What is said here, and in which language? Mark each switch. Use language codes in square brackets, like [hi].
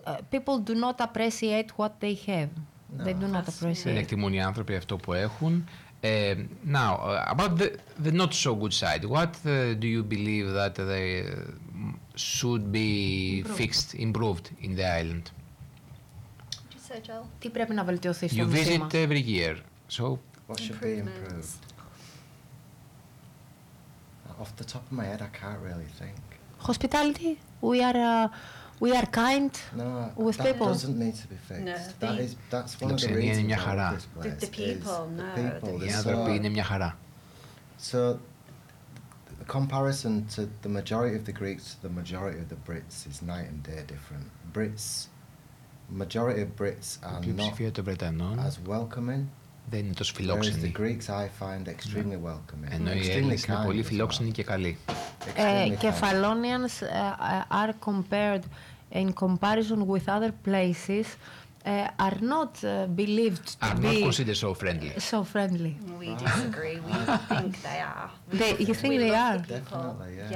[en] People do not appreciate what they have. No, they do not appreciate. [el] Δεν εκτιμούν οι άνθρωποι αυτό που έχουν. [en] Now, about the not so good side, what do you believe that they should be fixed, improved in the island? [el] Τι πρέπει να βελτιωθεί στο νησί μας. [en] You visit every year, so... What should be improved? Off the top of my head, I can't really think. Hospitality? We are kind with people. That doesn't need to be fixed. No, that's one of the reasons why this place the people. The comparison to the majority of the Greeks, the majority of the Brits is night and day different. Majority of Brits are not as welcoming [el] δεν είναι τόσο φιλόξενη. [en] The Greeks I find extremely welcoming. [el] Ενώ οι Έλληνες είναι πολύ φιλόξενοι και καλοί. [en] Κεφαλόνιανς are compared in comparison with other places are not believed to are be... Are not considered so friendly. So friendly. We disagree. We think they are. You think they are? Definitely, yeah.